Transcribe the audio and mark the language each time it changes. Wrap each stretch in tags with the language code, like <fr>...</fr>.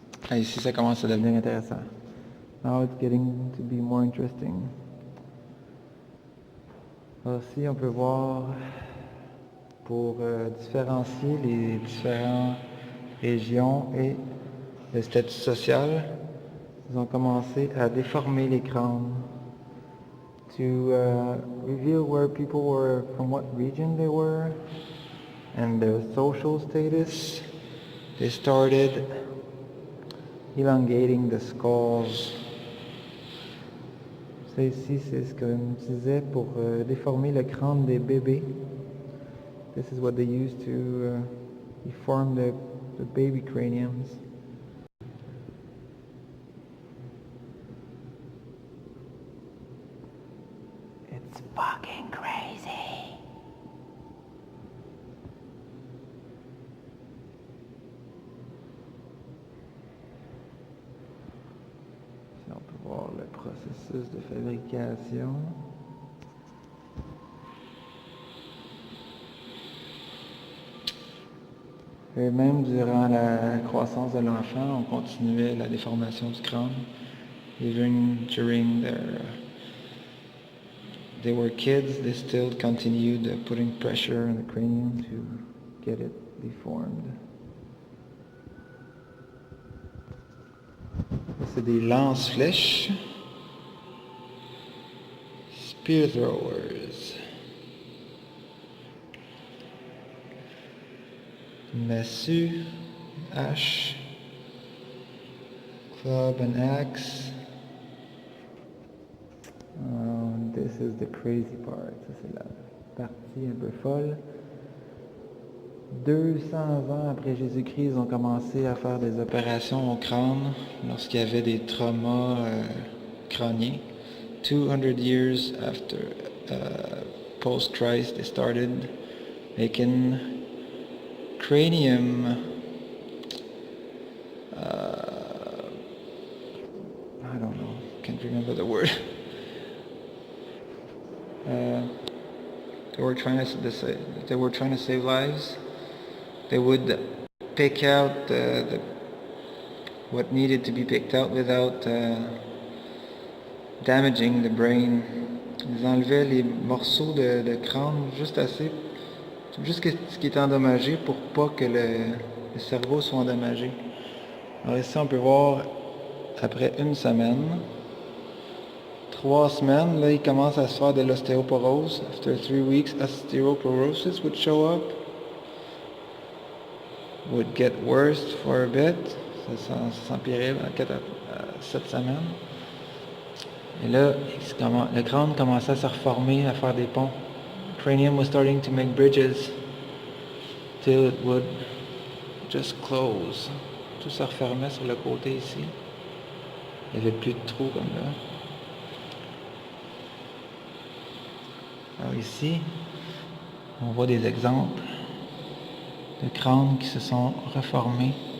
<fr>Ah, ici, ça commence à devenir intéressant.</fr> <en>Now it's getting to be more interesting.</en> <fr>Alors, ici, on peut voir, pour différencier les différentes régions et le statut social, ils ont commencé à déformer les crânes</fr> <en>to reveal where people were, from what region they were, and their social status. They started elongating the skulls.</en> <fr>Ça ici, c'est ce qu'on utilisait pour déformer le crâne des bébés.</fr> <en>This is what they used to deform the baby craniums. It's fucking crazy.</en> <fr>Ici, on peut voir le processus de fabrication. Et même durant la croissance de l'enfant, on continuait la déformation du crâne.</fr> <en>Even during they were kids, they still continued putting pressure on the cranium to get it deformed.</en> <fr>C'est des lance-flèches.</fr> <en>Spear throwers.</en> <fr>Massue, hache,</fr> <en>club and axe. This is the crazy part.</en> <fr>Ça, c'est la partie un peu folle. 200 ans après Jésus-Christ, ils ont commencé à faire des opérations au crâne lorsqu'il y avait des traumas crâniens.</fr> <en>200 years after post-Christ, they started making cranium. I don't know. Can't remember the word. They were trying to save lives. They would pick out what needed to be picked out without damaging the brain.</en> <fr>Ils enlevaient les morceaux de crâne juste ce qui est endommagé pour pas que le cerveau soit endommagé. Alors ici on peut voir après une semaine, 3 semaines, là il commence à se faire de l'ostéoporose.</fr> <en>After 3 weeks, osteoporosis would show up. Would get worse for a bit.</en> <fr>Ça s'empirait à 7 semaines. Et là, le crâne commençait à se reformer, à faire des ponts.</fr> <en>The cranium was starting to make bridges till it would just close.</en> <fr>Tout se refermait sur le côté ici. Il n'y avait plus de trous comme là. Alors ici, on voit des exemples de crânes qui se sont reformés.</fr>